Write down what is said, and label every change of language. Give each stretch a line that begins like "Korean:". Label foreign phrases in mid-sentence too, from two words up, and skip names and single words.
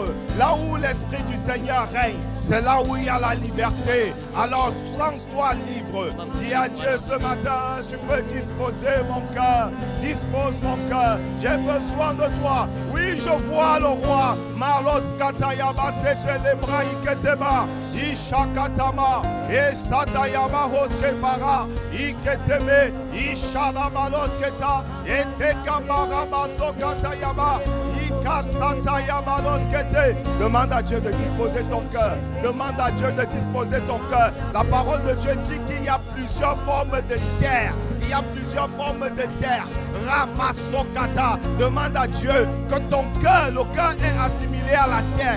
French: Là où l'Esprit du Seigneur règne, c'est là où il y a la liberté. Alors sens-toi libre. Dis à Dieu ce matin, tu peux disposer mon cœur. Dispose mon cœur. J'ai besoin de toi. Oui, je vois le roi. Malos katayaba c'était les bras iketeba. Ishakatama. Et satayaba hoskepara. Iketeme. Ishadabalos keta. Et tekamara katayaba. Demande à Dieu de disposer ton cœur. Demande à Dieu de disposer ton cœur. La parole de Dieu dit qu'il y a plusieurs formes de terre. Il y a plusieurs formes de terre. Ramasokata. Demande à Dieu que ton cœur, le cœur est assimilé à la terre.